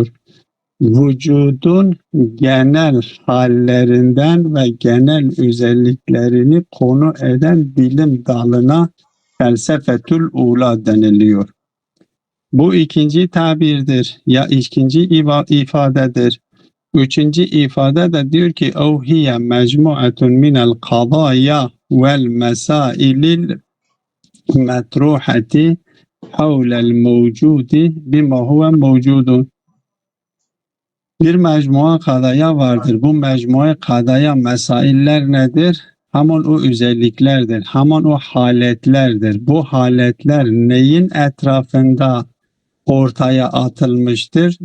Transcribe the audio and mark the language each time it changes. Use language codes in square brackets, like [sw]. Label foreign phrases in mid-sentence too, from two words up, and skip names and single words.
[tr] Vücudun genel hallerinden ve genel özelliklerini konu eden bilim dalına [ar] felsefetül ula [tr] deniliyor. Bu ikinci tabirdir ya ikinci ifadedir. Üçüncü ifade de diyor ki [ar] اَوْ هِيَ مَجْمُعَةٌ مِنَ الْقَضَايَا وَالْمَسَائِلِ الْمَطْرُوحَةِ حَوْلَ الْمَوْجُودِ بِمَا هُوَ مَوْجُودٌ. [tr] Bir mecmua kadaya vardır. Bu mecmua kadaya mesailler nedir? Hemen o özelliklerdir. Hemen o haletlerdir. Bu haletler neyin etrafında ortaya atılmıştır?